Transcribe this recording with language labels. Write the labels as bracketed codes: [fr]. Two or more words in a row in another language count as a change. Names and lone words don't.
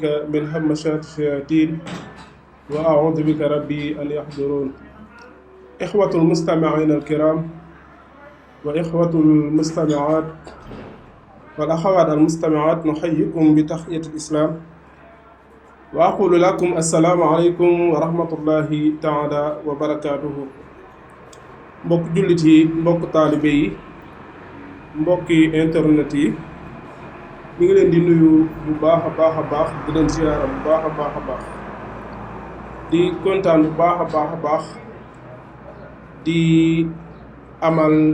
[ar] من همشات الشياطين وأعوذ بك ربي أن يحضرون إخوة المستمعين الكرام وإخوة المستمعات والأخوات المستمعات نحييكم بتحية الإسلام وأقول لكم السلام عليكم ورحمة الله تعالى وبركاته [wo] mbokk jullit yi mbokk taalibe yi mbokki internet yi ñu ngi leen di nuyu bu baax a baax di leen ziyaara bu baax a baax di kontaan bu baax a baax di amal